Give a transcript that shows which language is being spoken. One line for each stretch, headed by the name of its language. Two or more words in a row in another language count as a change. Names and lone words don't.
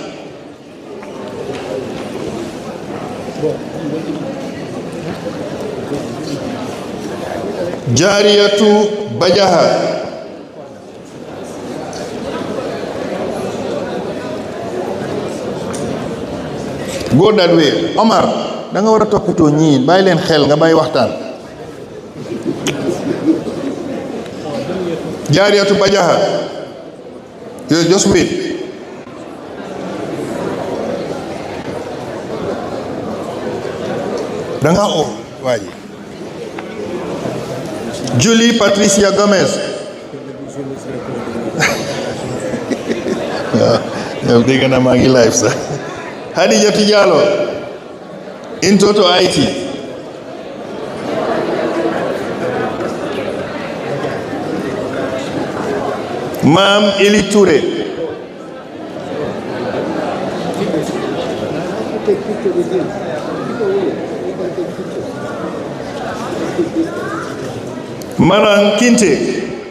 English: Jariyatu Bajaha. Go that way.
Wolof: Omar, da nga wara toppatoo ñi bàyyi leen xel nga bàyyi waxtaan.
English: Jariyatu Bajaha. You just wait.
Wolof: Da nga o waaji.
English: Julie Patricia Gomez. I'm thinking I'm making life, sir. Hadija Tijalo. Intro to IT. Mam Eli Toure. Marang Kinte.